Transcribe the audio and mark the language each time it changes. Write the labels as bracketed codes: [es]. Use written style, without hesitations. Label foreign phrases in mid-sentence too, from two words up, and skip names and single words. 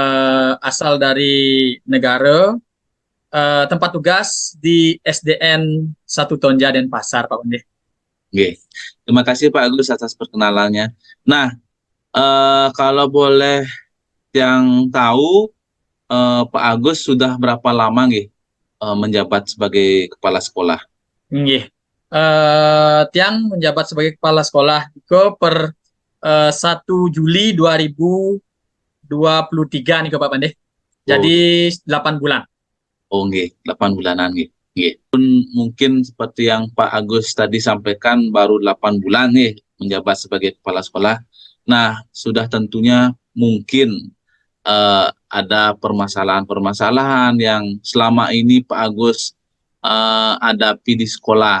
[id] asal dari negara, tempat tugas di SDN 1 Tonja Denpasar, Pak Pande. nggih. Terima kasih Pak Agus atas perkenalannya. Nah, kalau boleh yang tahu, Pak Agus sudah berapa lama nggih menjabat sebagai kepala sekolah? Nggih. Tiang menjabat sebagai kepala sekolah per 1 Juli 2023 nih Pak Pande. Jadi 8 bulan. Oh nggih, 8 bulanan nggih. Nggih. Pun mungkin seperti yang Pak Agus tadi sampaikan baru 8 bulan nih menjabat sebagai kepala sekolah. Nah, sudah tentunya mungkin ada permasalahan-permasalahan yang selama ini Pak Agus hadapi di sekolah.